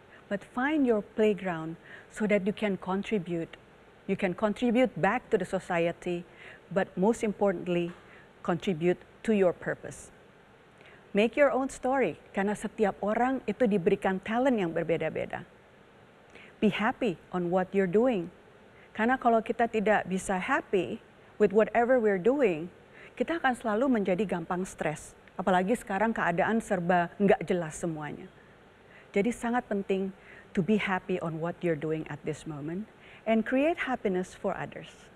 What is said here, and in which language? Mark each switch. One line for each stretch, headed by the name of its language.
English: But find your playground so that you can contribute. You can contribute back to the society, but most importantly, contribute to your purpose. Make your own story,
Indonesian: karena setiap orang itu diberikan talent yang berbeda-beda.
English: Be happy on what you're doing.
Indonesian: Karena kalau kita tidak bisa
English: happy with whatever we're doing,
Indonesian: kita akan selalu menjadi gampang stres. Apalagi sekarang keadaan serba nggak jelas semuanya. Jadi sangat penting
English: to be happy on what you're doing at this moment and create happiness for others.